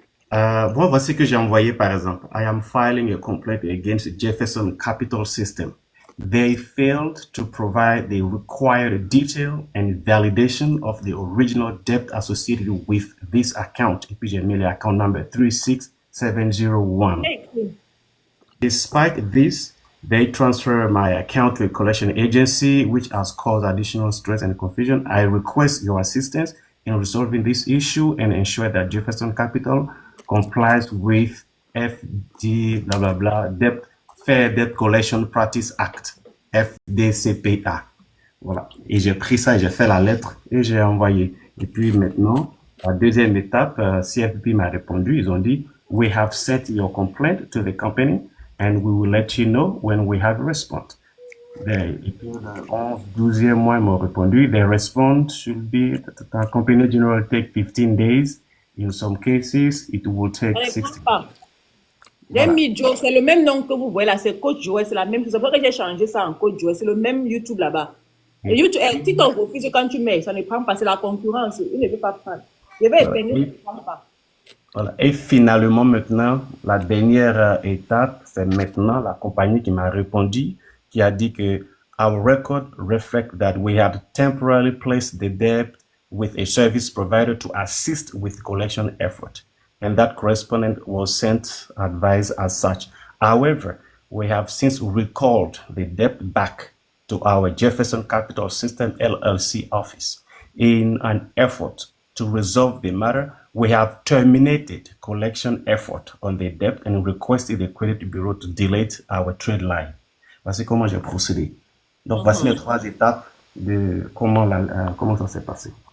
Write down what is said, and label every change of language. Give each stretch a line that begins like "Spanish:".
French: Bon, voici ce que j'ai envoyé par exemple.
English: I am filing a complaint against Jefferson Capital System. They failed to provide the required detail and validation of the original debt associated with this account.
French: Et puis j'ai mis l'account number 36701.
English: Despite this, they transfer my account to a collection agency, which has caused additional stress and confusion. I request your assistance in resolving this issue and ensure that Jefferson Capital complies with FD blah blah blah Fair Debt Collection Practice Act, FDCPA.
French: Voilà. Et j'ai pris ça, j'ai fait la lettre et j'ai envoyé. Et puis maintenant, la deuxième étape, CFP m'a répondu. Ils ont dit,
English: we have sent your complaint to the company and we will let you know when we have a response.
French: Et puis le 11, 12e mois, ils m'ont répondu,
English: the response should be, the company generally take 15 days. In some cases, it will take 60 days.
French: Voilà. Joe, c'est le même nom que vous voyez là, c'est Coach Joe, c'est la même chose. C'est pour ça que j'ai changé ça en Coach Joe, c'est le même YouTube là-bas. Et YouTube, si ton refuse quand tu mets, ça ne prend pas, c'est la concurrence, il ne veut pas prendre. Je vais épeigner, il ne prend pas. Voilà. Et finalement, maintenant, la dernière étape, c'est maintenant la compagnie qui m'a répondu, qui a dit que
English: our record reflect that we have temporarily placed the debt with a service provider to assist with collection effort. And that correspondent was sent advice as such. However, we have since recalled the debt back to our Jefferson Capital System LLC office. In an effort to resolve the matter, we have terminated collection effort on the debt and requested the credit bureau to delete our trade line.
French: Voici comment j'ai procédé. Donc, voici les trois étapes de comment ça s'est passé.